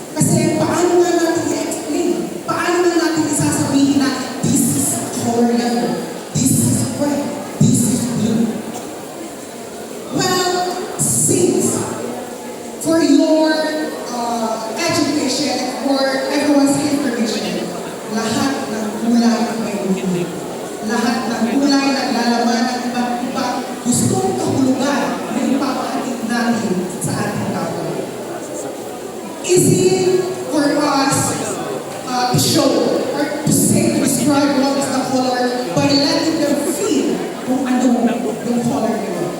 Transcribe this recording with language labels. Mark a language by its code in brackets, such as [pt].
[tl] Kasi paano nga natin i-explain? Paano nga natin isasabihin na [en] this is color yellow, this is red, this is blue? Well, since for your education, for everyone's information, [tl] lahat ng kulay may meaning. Lahat ng kulay naglalaman ng iba't ibang gustong kahulugan na ipapahatid natin sa ating tao. [en] Easy for us to show or to say, to describe what is the color by letting them feel [tl] kung ano yung color nila.